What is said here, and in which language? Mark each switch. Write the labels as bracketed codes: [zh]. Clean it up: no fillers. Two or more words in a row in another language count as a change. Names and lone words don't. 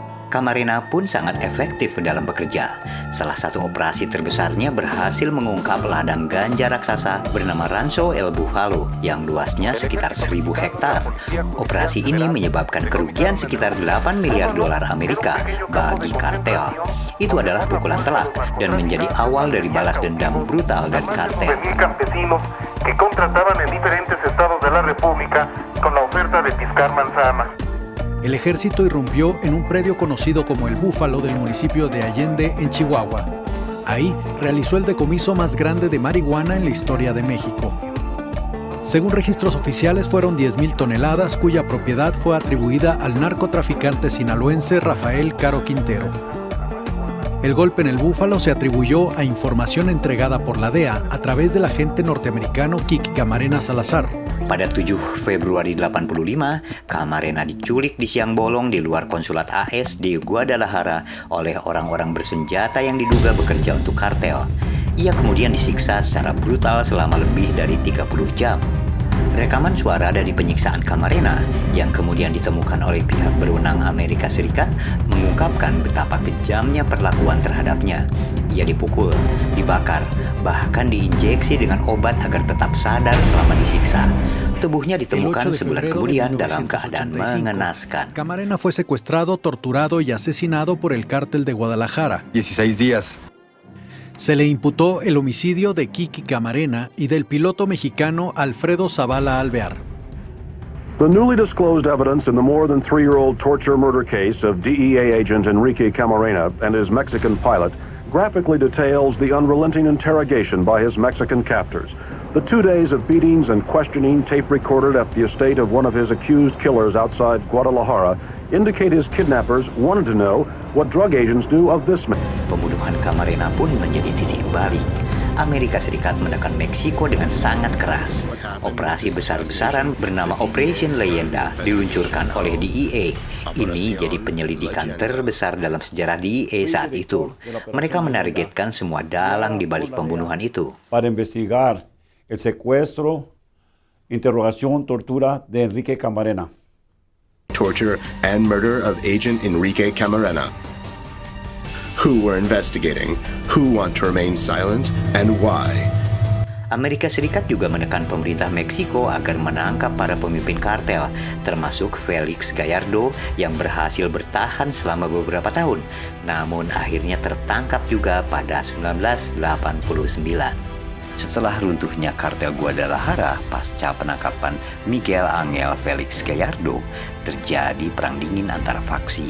[id] Camarena pun sangat efektif dalam bekerja. Salah satu operasi terbesarnya berhasil mengungkap ladang ganja raksasa bernama Rancho El Bufalo yang luasnya sekitar 1.000 hektar. Operasi ini menyebabkan kerugian sekitar 8 miliar dolar Amerika bagi kartel. Itu adalah pukulan telak dan menjadi awal dari balas dendam brutal dari kartel. [es] Que contrataban en diferentes estados de la República con la oferta de piscar manzana. El ejército irrumpió en un predio conocido como el Búfalo del municipio de Allende, en Chihuahua. Ahí realizó el decomiso más grande de marihuana en la historia de México. Según registros oficiales, fueron 10,000 toneladas, cuya propiedad fue atribuida al narcotraficante sinaloense Rafael Caro Quintero. El golpe en el Búfalo se atribuyó a información entregada por la DEA a través del agente norteamericano Kiki Camarena Salazar. [id] Pada 7 Februari 85, Camarena diculik di siang bolong di luar konsulat AS di Guadalajara oleh orang-orang bersenjata yang diduga bekerja untuk kartel. Ia kemudian disiksa secara brutal selama lebih dari 30 jam. Rekaman suara dari penyiksaan Camarena yang kemudian ditemukan oleh pihak berwenang Amerika Serikat mengungkapkan betapa kejamnya perlakuan terhadapnya. Ia dipukul, dibakar, bahkan diinjeksi dengan obat agar tetap sadar selama disiksa. Tubuhnya ditemukan sebulan kemudian dalam keadaan mengenaskan. [es] Camarena fue secuestrado, torturado y asesinado por el cártel de Guadalajara. 16 días. Se le imputó el homicidio de Kiki Camarena y del piloto mexicano Alfredo Zavala Alvear. [en] The newly disclosed evidence in the more than 3-year-old torture murder case of DEA agent Enrique Camarena and his Mexican pilot graphically details the unrelenting interrogation by his Mexican captors. The 2 days of beatings and questioning tape recorded at the estate of one of his accused killers outside Guadalajara indicate his kidnappers wanted to know what drug agents knew of this man. [id] Pembunuhan Camarena pun menjadi titik balik. Amerika Serikat menekan Meksiko dengan sangat keras. Operasi besar-besaran bernama Operation Leyenda diluncurkan oleh DEA. Ini jadi penyelidikan terbesar dalam sejarah DEA saat itu. Mereka menargetkan semua dalang di balik pembunuhan itu. [es] Para investigar el secuestro, interrogación, tortura de Enrique Camarena. [en] Torture and murder of agent Enrique Camarena. who we're investigating, who want to remain silent, and why. [id] Amerika Serikat juga menekan pemerintah Meksiko agar menangkap para pemimpin kartel, termasuk Felix Gallardo yang berhasil bertahan selama beberapa tahun, namun akhirnya tertangkap juga pada 1989. Setelah runtuhnya kartel Guadalajara pasca penangkapan Miguel Angel Felix Gallardo, terjadi perang dingin antara faksi.